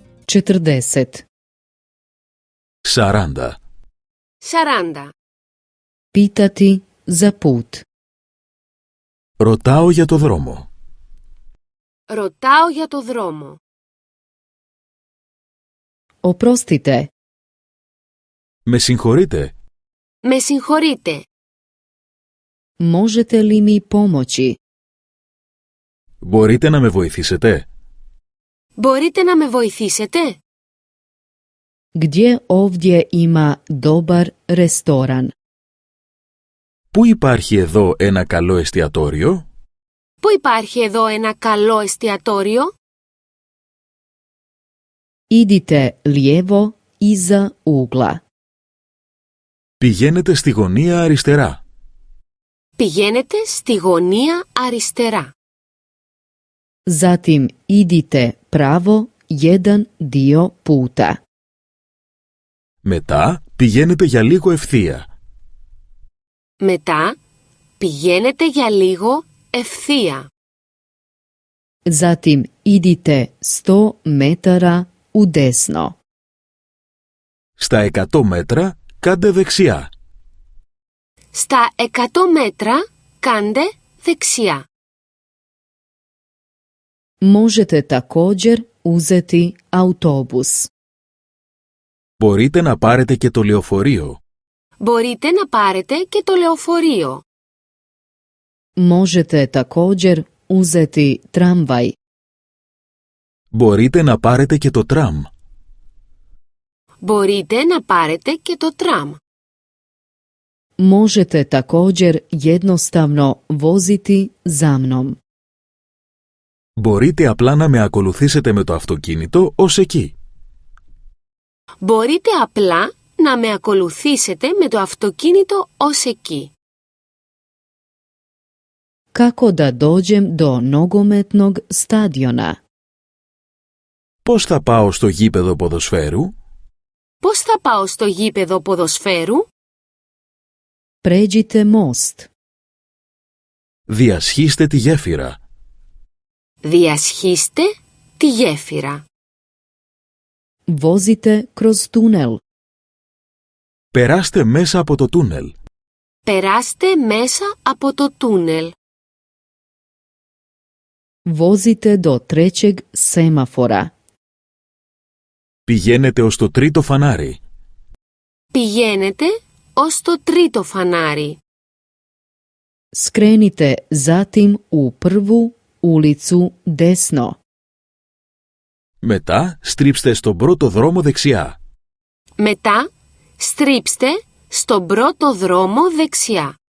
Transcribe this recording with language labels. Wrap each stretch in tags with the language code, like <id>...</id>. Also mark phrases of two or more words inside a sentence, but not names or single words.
<hr>40. 40. 40. Pitati za put.</hr> <el>Ρωτάω για το δρόμο. Ρωτάω για το δρόμο.</el> <hr>Oprostite.</hr> <el>Με συγχωρείτε. Με συγχωρείτε.</el> <hr>Možete li mi pomoći?</hr> <el>Μπορείτε να με βοηθήσετε? Μπορείτε να με βοηθήσετε?</el> <hr>Gdje ovdje ima dobar restoran?</hr> <el>Πού υπάρχει εδώ ένα καλό εστιατόριο? Πού υπάρχει εδώ ένα καλό εστιατόριο?</el> <hr>Idite lijevo iza ugla.</hr> <el>Πηγαίνετε στη γωνία αριστερά. Πηγαίνετε στη γωνία αριστερά.</el> <hr>Zatim idite pravo jedan dio puta.</hr> <el>Μετά πηγαίνετε για λίγο ευθεία. Μετά πηγαίνετε για λίγο ευθεία.</el> <hr>Zatim idite 100 metara u desno.</hr> <el>Στα 100 μέτρα κάντε δεξιά. Στα 100 μέτρα κάντε δεξιά.</el> <hr>Možete također uzeti autobus.</hr> <el>Μπορείτε να πάρετε και το λεωφορείο. Μπορείτε να πάρετε και το λεωφορείο.</el> <hr>Možete također uzeti tramvaj.</hr> <el>Μπορείτε να πάρετε και το τραμ. Μπορείτε να πάρετε και το τραμ.</el> <hr>Možete također jednostavno voziti za mnom.</hr> <el>Μπορείτε απλά να με ακολουθήσετε με το αυτοκίνητο ως εκεί. Μπορείτε απλά να με ακολουθήσετε με το αυτοκίνητο ως εκεί.</el> <hr>Kako da dođem do nogometnog stadiona?</hr> <el>Πώς θα πάω στο γήπεδο ποδοσφαίρου? Πώς θα πάω στο γήπεδο ποδοσφαίρου?</el> <hr>Pređite most.</hr> <el>Διασχίστε τη γέφυρα. Διασχίστε τη γέφυρα.</el> <hr>Vozite kroz tunel.</hr> <el>Περάστε μέσα από το τούνελ. Περάστε μέσα από το τούνελ.</el> <hr>Vozite do trećeg semafora.</hr> <el>Πηγαίνετε ως το τρίτο φανάρι. Πηγαίνετε ως το τρίτο φανάρι.</el> <hr>Skrenite zatim u prvu ulicu desno.</hr> <el>Μετά στρίψτε στον πρώτο δρόμο δεξιά. Μετά στρίψτε στον πρώτο δρόμο δεξιά.</el>